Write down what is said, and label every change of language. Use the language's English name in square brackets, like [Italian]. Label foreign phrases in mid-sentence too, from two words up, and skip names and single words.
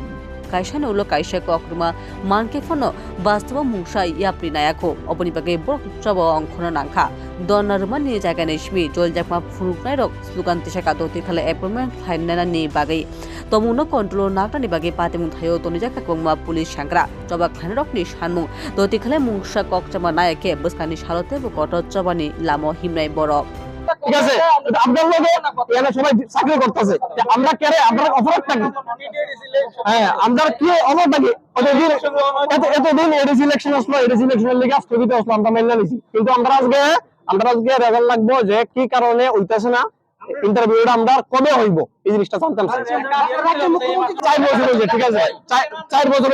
[Kok Borok] Kaishan ulo kaisha ko akruma manke fono bastawa mungsa yapri nayako oponi bage borok chaba angkhona nangkha donar mani jaga neshmi jol jakma phuruknai rok slugan tisaka doti khale appointment khlainana ni bage tomuno control nakta ni bage patemung thayo toni jaka kongma police shankra chaba khlainarok ni shanmung doti khale mungsa kok chaba nayake buskani shalote bo koto chabani lamo himnai borok [Bangla] ঠিক আছে আপনার লগে এখানে সবাই চাকরি করতেছে আমরা কেরে আমরা অপরাধ থাকি হ্যাঁ আমরা কি অপরাধ থাকি এতদিন [English] ADC election [Bangla] আসলো [English] ADC election's [Bangla] লিগে স্থগিত আসলো আমরা মেনে নিছি কিন্তু আমরা আজকে রেজাল্ট লাগবো যে কি কারণে হইতাছে না ইন্টারভিউটা আমরা কবে হইব এই জিনিসটা জানতাম 4 বছর হইছে ঠিক আছে 4 বছর